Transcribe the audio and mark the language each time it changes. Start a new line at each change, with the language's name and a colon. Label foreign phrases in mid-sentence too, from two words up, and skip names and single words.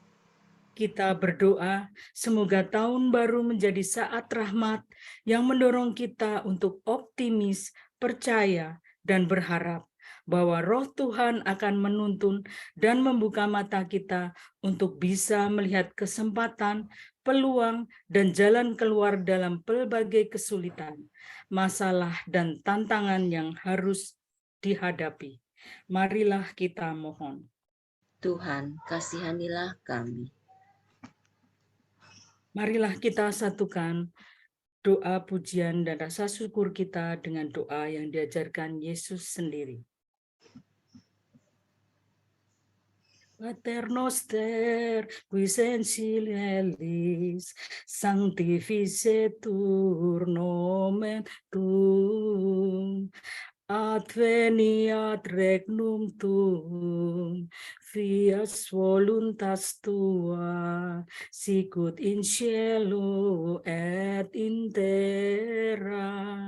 Indonesian: Kita berdoa semoga tahun baru menjadi saat rahmat yang mendorong kita untuk optimis, percaya, dan berharap bahwa Roh Tuhan akan menuntun dan membuka mata kita untuk bisa melihat kesempatan, peluang, dan jalan keluar dalam pelbagai kesulitan, masalah, dan tantangan yang harus dihadapi. Marilah kita mohon. Tuhan, kasihanilah kami. Marilah kita satukan doa pujian dan rasa syukur kita dengan doa yang diajarkan Yesus sendiri.
Latin: Pater noster, qui sensilis, sanctificetur nomen tuum, adveniat regnum tuum, fiat voluntas tua, sicut in cielo et in terra.